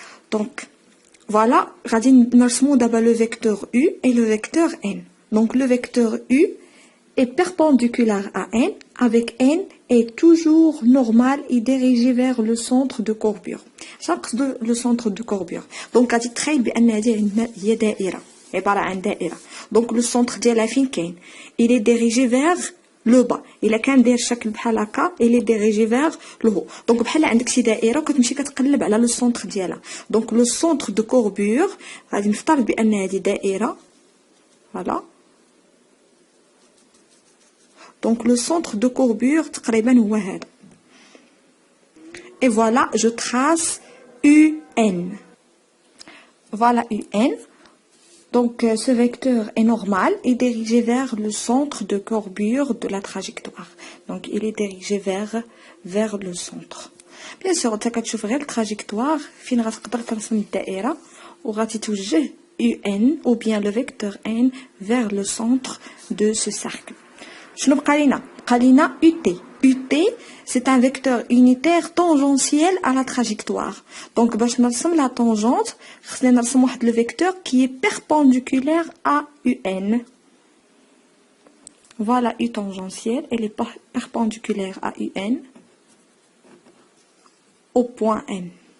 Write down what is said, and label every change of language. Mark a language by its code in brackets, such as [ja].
[fr] Donc, voilà, [ar] غادي نرسمو [fr] d'abord le vecteur U et le vecteur N. Donc, le vecteur U est perpendiculaire à N, avec N est toujours normal et dirigé vers le centre de courbure. Chaque de le centre de courbure. [ar] Donc, غادي تخيل بأن هذه هي دائرة، عبارة عن دائرة. [fr] Donc, le centre [ar] ديالها فين كاين؟ [fr] Il est dirigé vers le bas. [ar] إلا كان داير شكل بحال هكا، [fr] il est dirigé vers le haut. [ar] Donc, بحال عندك شي دائرة وكتمشي كتقلب على لو سونتر ديالها. [fr] Donc, le centre de courbure [ar] غادي نفترض بأن هذه دائرة. [fr] Voilà. Donc, le centre de courbure, [ar] تقريبا هو هذا. [fr] Et voilà, je trace UN. Voilà UN. Donc, ce vecteur est normal et dirigé vers le centre de courbure de la trajectoire. Donc, il est dirigé vers le centre. Bien sûr, tu [ar] كتشوف غير الtrajectoire فين غتقدر ترسم الدائرة وغادي توجه [fr] UN ou bien le vecteur N vers le centre de ce cercle. [ar] شنو بقى لينا UT. [fr] UT, c'est un vecteur unitaire tangentiel à la trajectoire. Donc, [ar] باش نرسم [fr] la tangente, [ar] خصنا نرسم واحد [fr] le vecteur qui est perpendiculaire à UN. Voilà U tangentielle, elle est perpendiculaire à UN au point M.